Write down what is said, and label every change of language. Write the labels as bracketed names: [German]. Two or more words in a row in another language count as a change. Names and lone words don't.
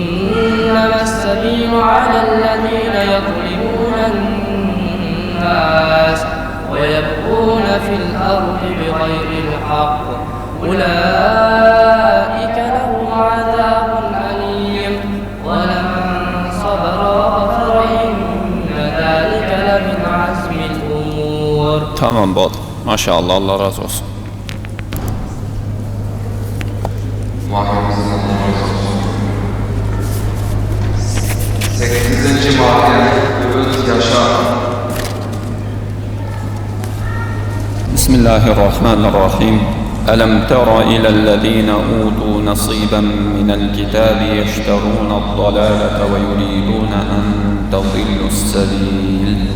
[Arabic] إنما السبيل على الذين يظلمون الناس الأرض بغير الحق أولئك لهم عذاب أليم ولمن صبر وغفر إن ذلك لمن عزم الأمور. [Turkish] Tamam bol. Maşallah, Allah razı olsun. Muhakkemizin Allah razı olsun. 8. madde Övüt Yaşa. Bismillahirrahmanirrahim. [Arabic] ألم تر إلى الذين أوتوا نصيبا من الكتاب يشترون الضلالة ويريدون أن تضلوا السبيل.